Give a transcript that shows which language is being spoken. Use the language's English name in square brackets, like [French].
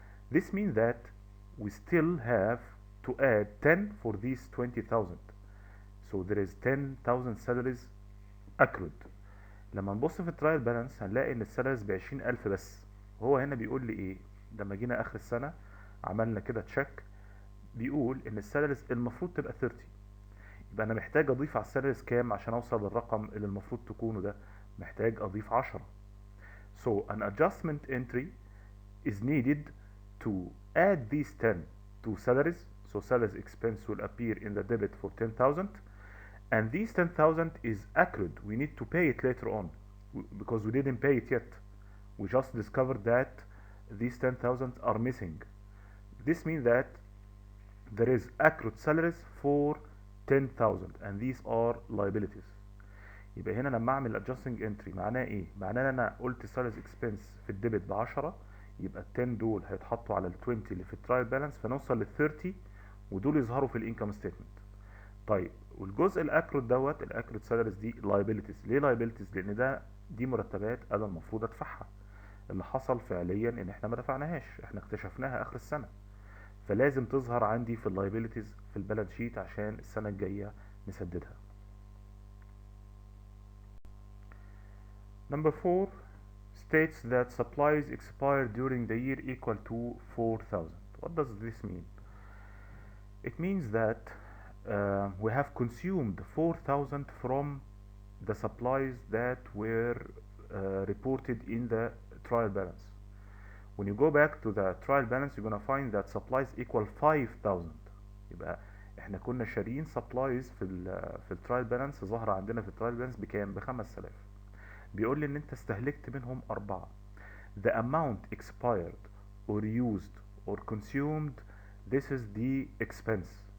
[English] This means that we still have to add 10 for these 20,000. So there is 10,000 salaries accrued. [Arabic] لما نبص في الترايل بالانس هنلاقي ان السالاريز ب 20000 بس. وهو هنا بيقول لي ايه؟ لما جينا اخر السنه عملنا كده تشيك، بيقول ان السالاريز المفروض تبقى 30. يبقى انا محتاج اضيف على السالاريز كام عشان اوصل للرقم اللي المفروض تكونه ده؟ محتاج اضيف 10. [English] So an adjustment entry is needed to add these 10 to salaries. So salaries expense will appear in the debit for 10,000, and these 10,000 is accrued. We need to pay it later on because we didn't pay it yet. We just discovered that these 10,000 are missing. This means that there is accrued salaries for 10,000 and these are liabilities. [Arabic] يبقى هنا لما اعمل adjusting entry معناه ايه؟ معناه ان انا قلت salaries expense في الديبت ب 10، يبقى ال 10 دول هيتحطوا على ال 20 اللي في الترايل بالانس فنوصل لل 30 ودول يظهروا في الانكم ستيتمنت. طيب والجزء الاكرود دوت الاكرود سالاريز دي liabilities. ليه liabilities؟ لان دي مرتبات انا المفروض ادفعها. اللي حصل فعليا ان احنا ما دفعناهاش، احنا اكتشفناها اخر السنه، فلازم تظهر عندي في اللايبيليتيز في البالانس شيت عشان السنه الجايه نسددها. [English] Number 4 states that supplies expired during the year equal to 4,000. What does this mean? It means that we have consumed 4,000 from the supplies that were reported in the trial balance. When you go back to the trial balance you're gonna find that supplies equal 5,000. [Arabic] يبقى احنا كنا شاريين سبلايز في الترايل بالانس، ظهر عندنا في الترايل بالانس بكام؟ ب5000. بيقول لي ان انت استهلكت منهم 4. [English] the amount expired or used or consumed, this is the expense.